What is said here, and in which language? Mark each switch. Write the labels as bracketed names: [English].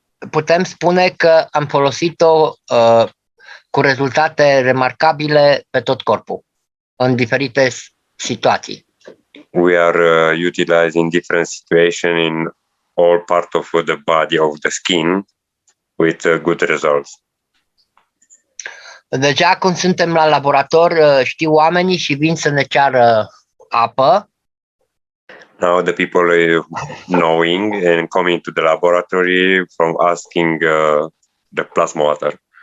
[Romanian] Putem spune că am folosit-o cu rezultate remarcabile pe tot corpul, în diferite situații. [English] We are utilizing different situations in all part of the body of the skin with good results. [Romanian] Deja când suntem la laborator, știu oamenii și vin să ne ceară apă. [English] Now the people are knowing and coming to the laboratory from asking the plasma water.